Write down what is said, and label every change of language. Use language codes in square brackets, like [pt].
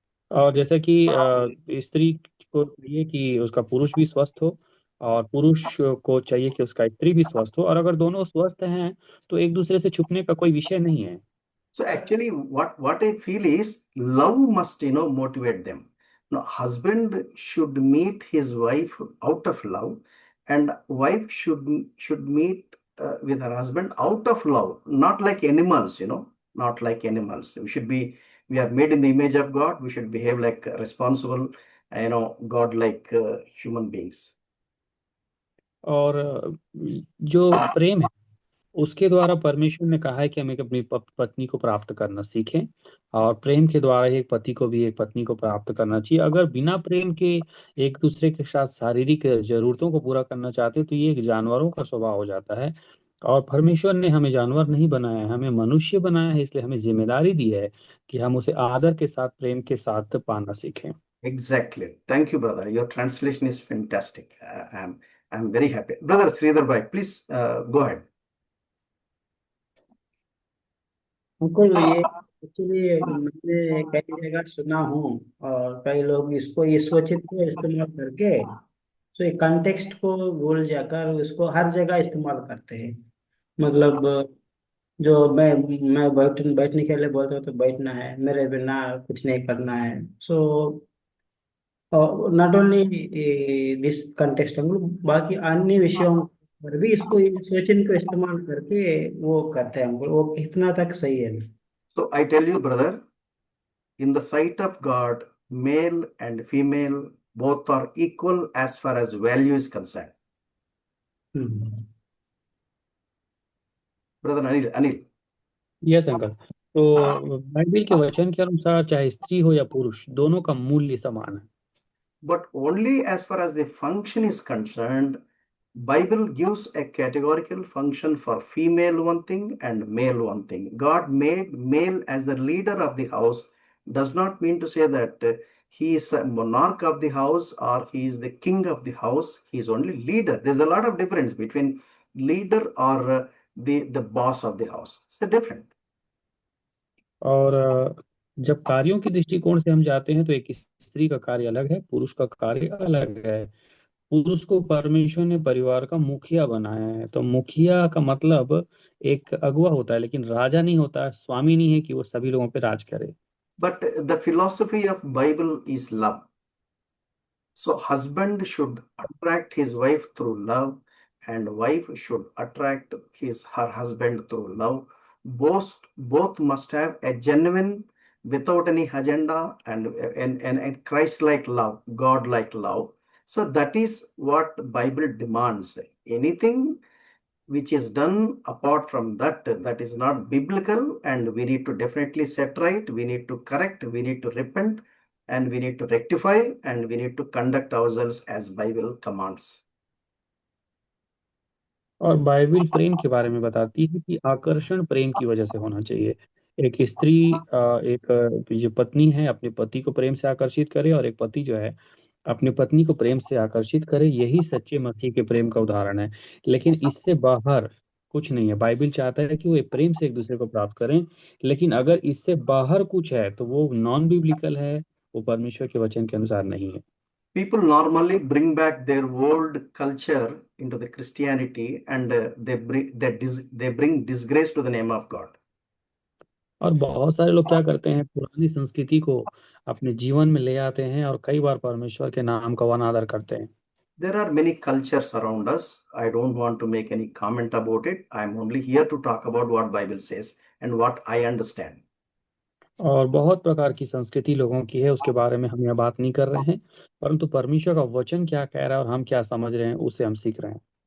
[hi] और जैसे कि स्त्री को चाहिए कि उसका पुरुष भी स्वस्थ हो, और पुरुष को चाहिए कि उसका स्त्री भी स्वस्थ हो, और अगर दोनों स्वस्थ हैं तो एक दूसरे से छुपने का कोई विषय नहीं है। [en] So actually what I feel is love must motivate them. Now husband should meet his wife out of love, and wife should meet with her husband out of love, not like animals, not like animals. We are made in the image of God. We should behave like responsible, God like human beings. [hi] और जो प्रेम है उसके द्वारा परमेश्वर ने कहा है कि हमें अपनी पत्नी को प्राप्त करना सीखें, और प्रेम के द्वारा एक पति को भी एक पत्नी को प्राप्त करना चाहिए। अगर बिना प्रेम के एक दूसरे के साथ शारीरिक जरूरतों को पूरा करना चाहते तो ये एक जानवरों का स्वभाव हो जाता है। और परमेश्वर ने हमें जानवर नहीं बनाया है, हमें मनुष्य बनाया है, इसलिए हमें जिम्मेदारी दी है कि हम उसे आदर के साथ, प्रेम के साथ पाना सीखें। [en] Exactly. Thank you, brother. Your translation is fantastic. I'm very happy. Brother Sridhar Bhai, please go ahead. [hi] Ankul ये एक्चुअली मैंने कई जगह सुना हूँ, और कई लोग इसको इस वचन को इस्तेमाल करके, तो ये कंटेक्स्ट को भूल जाकर इसको हर जगह इस्तेमाल करते हैं। मतलब जो मैं बैठने के लिए बोलता हूँ तो बैठना है, मेरे बिना कुछ नहीं करना है। [en] so not only this context, [hi] बाकी अन्य विषयों पर भी इसको इस वचन को इस्तेमाल करके वो करते हैं। वो कितना तक सही है? [en] So I tell you, brother, in the sight of God, male and female both are equal as far as value is concerned. Brother Anil. Yes uncle. [hi] तो बाइबल के वचन के अनुसार चाहे स्त्री हो या पुरुष, दोनों का मूल्य समान है। [en] But only as far as the function is concerned, Bible gives a categorical function for female one thing and male one thing. God made male as the leader of the house does not mean to say that he is a monarch of the house or he is the king of the house. He is only leader. There's a lot of difference between leader or the boss of the house. It's different. [hi] और जब कार्यों के दृष्टिकोण से हम जाते हैं तो एक स्त्री का कार्य अलग है, पुरुष का कार्य अलग है। पुरुष को परमेश्वर ने परिवार का मुखिया बनाया है। तो मुखिया का मतलब एक अगुवा होता है, लेकिन राजा नहीं होता है, स्वामी नहीं है कि वो सभी लोगों पे राज करे। [en] But the philosophy of Bible is love. So husband should attract his wife through love, and wife should attract her husband through love. Both must have a genuine, without any agenda, and Christ-like love, God-like love. So that is what the Bible demands. Anything which is done apart from that, that is not biblical, and we need to definitely set right, we need to correct, we need to repent, and we need to rectify, and we need to conduct ourselves as Bible commands. [hi] और Bible प्रेम के बारे में बताती है कि आकर्षण प्रेम की वजह से होना चाहिए। एक स्त्री जो पत्नी है अपने पति को प्रेम से आकर्षित करे, और एक पति जो है अपनी पत्नी को प्रेम से आकर्षित करे। यही सच्चे मसीह के प्रेम का उदाहरण है। लेकिन इससे बाहर कुछ नहीं है। बाइबल चाहता है कि वो एक प्रेम से एक दूसरे को प्राप्त करें, लेकिन अगर इससे बाहर कुछ है तो वो नॉन बिब्लिकल है, वो परमेश्वर के वचन के अनुसार नहीं है। [en] People normally bring back their old culture into the Christianity, and they bring disgrace to the name of God. [hi] और बहुत सारे लोग क्या करते हैं, पुरानी संस्कृति को अपने जीवन में ले आते हैं और कई बार परमेश्वर के नाम का अनादर करते हैं। [en] There are many cultures around us. I don't want to make any comment about it. I'm only here to talk about what Bible says and what I understand. [hi] और बहुत प्रकार की संस्कृति लोगों की है, उसके बारे में हम यह बात नहीं कर रहे हैं, परंतु परमेश्वर का वचन क्या कह रहा है और हम क्या समझ रहे हैं उसे हम सीख रहे हैं।